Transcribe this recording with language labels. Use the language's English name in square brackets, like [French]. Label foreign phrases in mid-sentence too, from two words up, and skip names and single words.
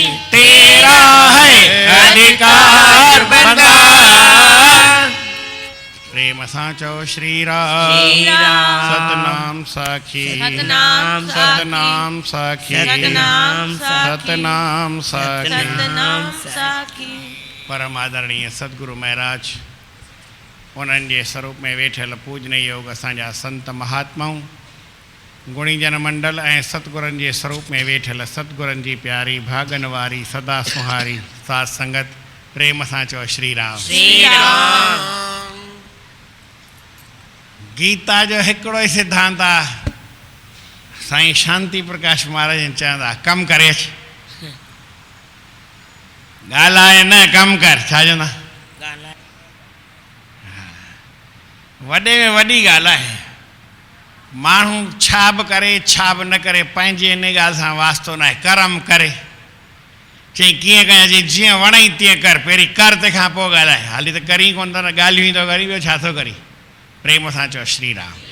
[Hindi] तेरा है अधिकार बंदा प्रेम साचो श्री राम श्री राम सतनाम साखी सतनाम सतनाम साखी सतनाम साखी सतनाम साखी सतनाम साखी [Sindhi] परम आदरणीय सदगुरु महाराज उन्हनि जे स्वरूप में वेठल पूजनीय योग असांजा संत महात्माऊं गुणीजन मंडल ऐं सतगुरनि जे स्वरूप में वेठल सतगुरनि जी प्यारी भागन वारी सदा सुहारी साथ संगत प्रेम सां चओ श्री राम श्री राम गीता जो हिकिड़ो ई सिद्धांत आहे साईं शांति प्रकाश महाराज चवंदा कमु करे ॻाल्हाए न कमु कर छा चवंदा वॾे में वॾी ॻाल्हि आहे माण्हू छा बि करे छा बि न करे पंहिंजे इन ॻाल्हि सां वास्तो न आहे कर्म करे चई कीअं कयां चई जीअं वणई तीअं कर पहिरीं कर तंहिंखां पोइ ॻाल्हाए हाली त करी कोन थो न ॻाल्हियूं ई थो करी ॿियो छा थो करी प्रेम सां चओ श्री राम